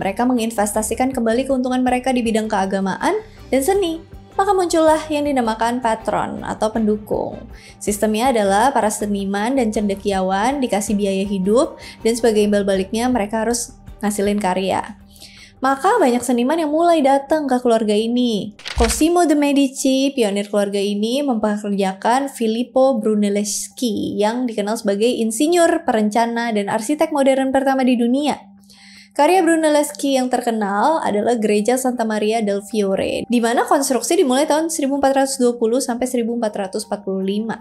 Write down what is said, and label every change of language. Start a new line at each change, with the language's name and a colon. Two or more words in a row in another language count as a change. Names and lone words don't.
Indonesian: Mereka menginvestasikan kembali keuntungan mereka di bidang keagamaan dan seni. Maka muncullah yang dinamakan patron atau pendukung. Sistemnya adalah para seniman dan cendekiawan dikasih biaya hidup, dan sebagai imbal baliknya mereka harus ngasilin karya. Maka banyak seniman yang mulai datang ke keluarga ini. Cosimo de' Medici, pionir keluarga ini, mempekerjakan Filippo Brunelleschi yang dikenal sebagai insinyur, perencana, dan arsitek modern pertama di dunia. Karya Brunelleschi yang terkenal adalah Gereja Santa Maria del Fiore, di mana konstruksi dimulai tahun 1420 sampai 1445.